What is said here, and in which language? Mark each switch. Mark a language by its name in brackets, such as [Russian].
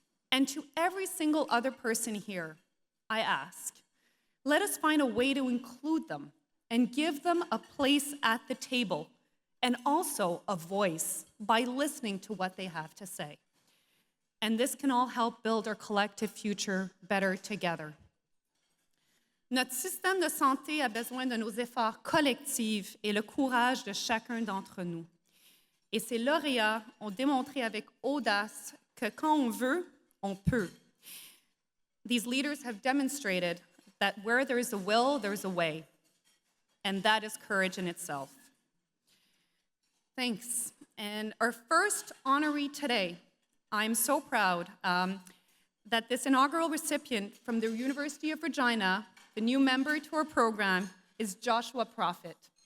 [English] And to every single other person here, I ask, let us find a way to include them and give them a place at the table and also a voice by listening to what they have to say. And this can all help build our collective future better together. [French] Notre système de santé a besoin de nos efforts collectifs et le courage de chacun d'entre nous. Et ces lauréats ont démontré avec audace que quand on veut, on peut. [English] These leaders have demonstrated that where there is a will, there is a way. And that is courage in itself. Thanks. And our first honoree today, I'm so proud that this inaugural recipient from the University of Regina, the new member to our program, is Joshua Proffitt.